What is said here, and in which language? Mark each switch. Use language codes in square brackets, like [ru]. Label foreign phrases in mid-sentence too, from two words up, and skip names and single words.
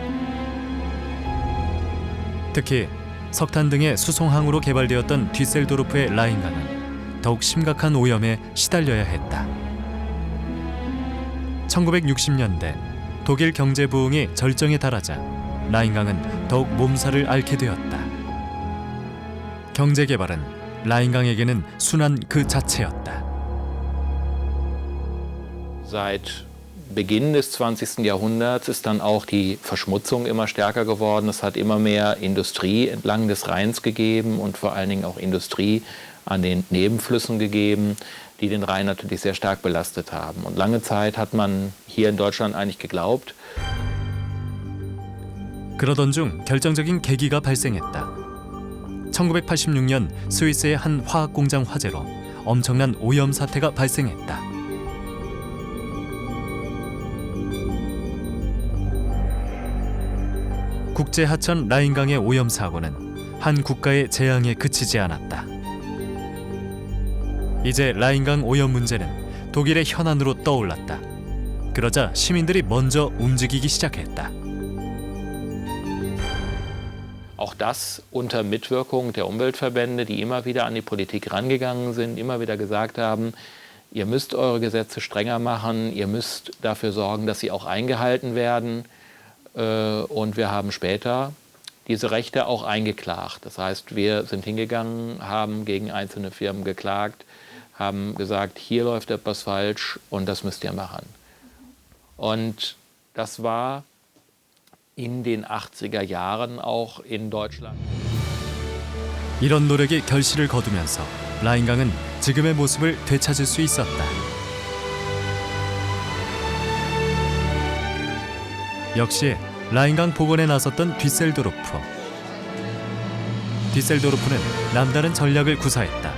[ko] 특히 석탄 등의 수송항으로 개발되었던 뒤셀도르프의 라인강은 더욱 심각한 오염에 시달려야 했다. 1960년대 독일 경제 부흥이 절정에 달하자 라인강은 더욱 몸살을 앓게 되었다. 경제 개발은 라인강에게는 순환 그 자체였다. [de] Seit Beginn des 20. Jahrhunderts ist dann auch die Verschmutzung immer stärker geworden. Es hat immer mehr Industrie entlang des Rheins gegeben und vor allen Dingen auch Industrie an den Nebenflüssen gegeben, die den Rhein natürlich sehr stark belastet haben. Und lange Zeit hat man hier in Deutschland eigentlich geglaubt. [ko] 그러던 중 결정적인 계기가 발생했다. 1986년 스위스의 한 화학공장 화재로 엄청난 오염 사태가 발생했다. 국제 하천 라인강의 오염 사고는 한 국가의 재앙에 그치지 않았다. 이제 라인강 오염 문제는 독일의 현안으로 떠올랐다. 그러자 시민들이 먼저 움직이기 시작했다. [de] Auch das unter Mitwirkung der Umweltverbände, die immer wieder an die Politik rangegangen sind, immer wieder gesagt haben, ihr müsst eure Gesetze strenger machen, ihr müsst dafür sorgen, dass sie auch eingehalten werden. Und wir haben später diese Rechte auch eingeklagt. Das heißt, wir sind hingegangen, haben gegen einzelne Firmen geklagt, haben gesagt, hier läuft etwas falsch und das müsst ihr machen. Und das war in den 80er Jahren auch in Deutschland. [ko] 이런 노력이 결실을 거두면서 라인강은 지금의 모습을 되찾을 수 있었다. 역시 라인강 복원에 나섰던 뒤셀도르프. 뒤셀도르프는 남다른 전략을 구사했다.